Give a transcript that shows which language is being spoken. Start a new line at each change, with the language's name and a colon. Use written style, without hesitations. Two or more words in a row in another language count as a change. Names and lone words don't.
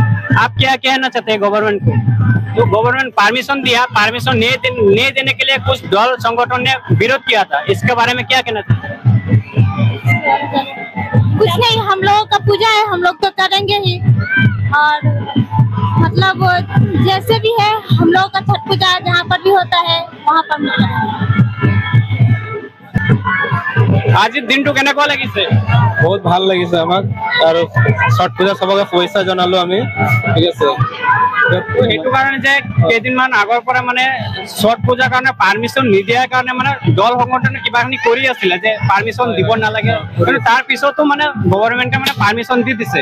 Hindi: आप क्या कहना चाहते हैं गवर्नमेंट को? जो गवर्नमेंट परमिशन दिया, परमिशन नहीं देने के लिए कुछ दल संगठन ने विरोध किया था, इसके बारे में क्या कहना चाहते हैं? कुछ नहीं, हम लोगों का पूजा है, हम लोग तो करेंगे ही, और मतलब जैसे भी है हम लोगों का छठ पूजा जहाँ पर भी होता है वहाँ पर मिलता है।
Assamese: আজিৰ দিনটো কেনেকুৱা লাগিছে? বহুত ভাল লাগিছে আমাক আৰু ছট পূজা সবকে শুভেচ্ছা জনালো আমি। ঠিক আছে, সেইটো কাৰণে যে কেইদিনমান আগৰ পৰা মানে ছট পূজাৰ কাৰণে পাৰমিশন নিদিয়াৰ কাৰণে মানে দল সংগঠনে কিবাখিনি কৰি আছিলে যে পাৰমিশন দিব নালাগে, কিন্তু তাৰ পিছতো মানে গভৰ্ণমেণ্টে মানে পাৰমিশন দি দিছে।